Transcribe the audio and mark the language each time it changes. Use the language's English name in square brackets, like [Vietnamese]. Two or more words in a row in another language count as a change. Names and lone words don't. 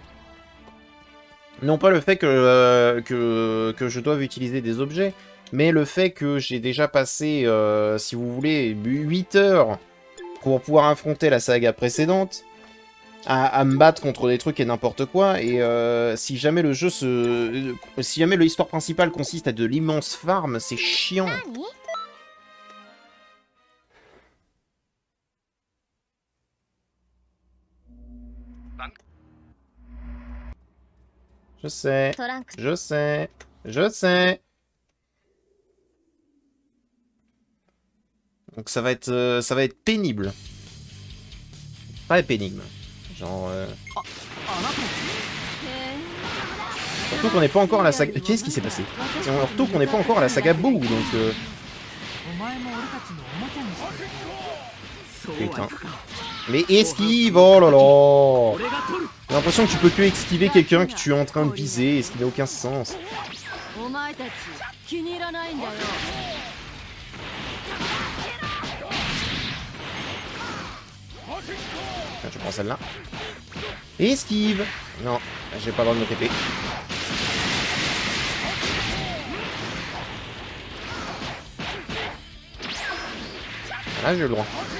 [French] Non pas le fait que je doive utiliser des objets, mais le fait que j'ai déjà passé, si vous voulez, 8 heures pour pouvoir affronter la saga précédente, à me battre contre des trucs et n'importe quoi, et si jamais le jeu se... si jamais l'histoire principale consiste à de l'immense farm, c'est chiant. Je sais, トランクス je sais, je sais. Donc ça va être pénible. Pas pénible. Genre... あなた。 Surtout qu'on n'est pas encore à la saga... Qu'est-ce qui s'est passé? Surtout qu'on n'est pas encore à la saga Boo, donc... [Japanese] お前も俺たちのおもちゃにしてる。そうはい [French] Putain. [Japanese] くか。 [French] Mais esquive, oh là là. [Japanese] 俺が取る。 [French] J'ai l'impression que tu peux que esquiver quelqu'un que tu es en train de viser, ce qui n'a aucun sens. [Japanese] お前たち気に入らないんだよ。 [French] Je prends celle-là. Esquive. Non, j'ai pas le droit de me TP. Là, j'ai le droit.